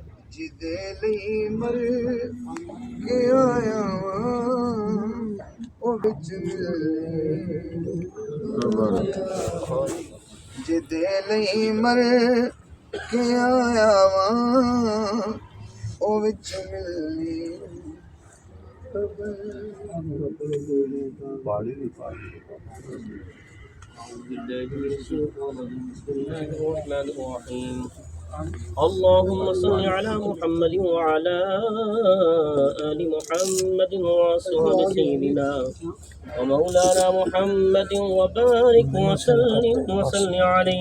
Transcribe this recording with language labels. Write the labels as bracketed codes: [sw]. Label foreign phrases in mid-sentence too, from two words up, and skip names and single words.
[pa] جدے لئی مر کے آیا او وچ جدے لئی مر کے آیا او وچ ملنی [ar] اللهم صل على محمد وعلى آل محمد وصحب سيدنا ومولانا محمد وبارك وسلم عليه.